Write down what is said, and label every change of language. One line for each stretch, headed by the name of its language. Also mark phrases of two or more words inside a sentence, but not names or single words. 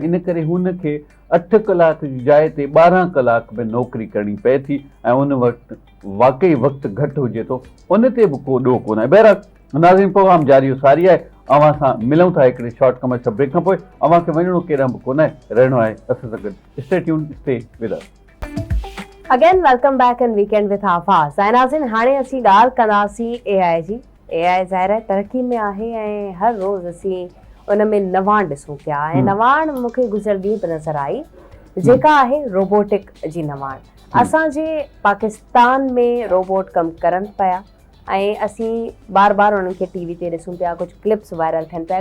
Sindhi: इन करे हुनखे 8 कलाक जी जाइ ते 12 कलाक में नौकिरी करणी पए थी ऐं उन वक़्तु वाक़ई वक़्तु घटि हुजे थो, उन ते बि को ॾोह कोन आहे। बहरहाल नाज़रीन, प्रोग्राम जारी सारी आहे, अवां सां मिलूं था हिकिड़े
English: short commercial break
Sindhi: खां पोइ। अवां खे वञिणो केॾांहुं बि कोन आहे, रहणो आहे असां सां गॾु।
English: Stay tuned, stay with us. Again welcome back in Weekend with Awaaz.
Sindhi: ऐं नाज़रीन, हाणे असीं ॻाल्हि कंदासीं AI जी। AI ज़ाहिर आहे तरक़ी में आहे ऐं हर रोज़ असीं उन में नवाण ॾिसूं पिया ऐं नवाण मूंखे गुज़िरियल ॾींहं बि नज़र आई जेका आहे रोबोटिक जी नवाण। असांजे पाकिस्तान में रोबोट कमु करनि पिया ऐं असीं बार बार उन्हनि खे TV ते ॾिसूं पिया, कुझु क्लिप्स वायरल थियनि पिया।